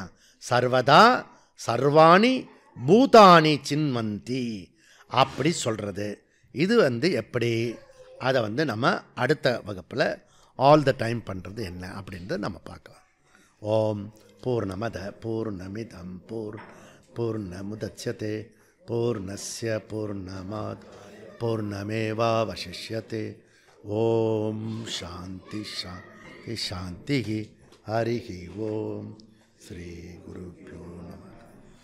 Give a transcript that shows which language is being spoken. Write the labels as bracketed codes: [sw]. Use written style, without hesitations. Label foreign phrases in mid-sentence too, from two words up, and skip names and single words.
[sa] सर्वदा सर्वाणि भूतानि चिन्वन्ति [ta] அப்படி சொல்கிறது. இது வந்து எப்படி, அதை வந்து நம்ம அடுத்த வகுப்பில் [en] all the time [ta] பண்ணுறது என்ன அப்படின்றத நம்ம பார்க்கலாம். [sa] ओम् पूर्णमद पूर्णमिदं पूर्णमुदच्यते पूर्णस्य पूर्णमात् पूर्णमेवावशिष्यते. ओम् शान्ति शान्ति शान्ति. हरि ओम्। श्री गुरुभ्यो नमः.